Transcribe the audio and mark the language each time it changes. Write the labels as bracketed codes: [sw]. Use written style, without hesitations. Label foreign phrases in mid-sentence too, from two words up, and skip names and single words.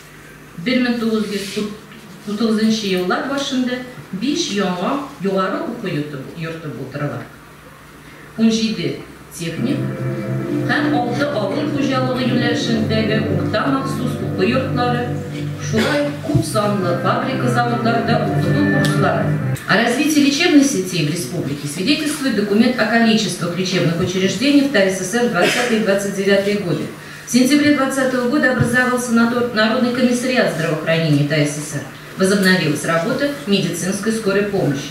[tt] 1930 еллар башында 5 яңа югары уку йорты булдырыла. 17 техник һәм 6 авыл хуҗалыгы юнәлешендәге урта махсус уку йортлары, шулай күп санлы фабрика заводларда укыту курслары. [ru] О развитии лечебной сети в республике свидетельствует документ о количестве лечебных учреждений в ТССР в 20-е и 29-е годы. В сентябре 2020 года образовался Народный комиссариат здравоохранения ТССР. Возобновилась работа медицинской скорой помощи.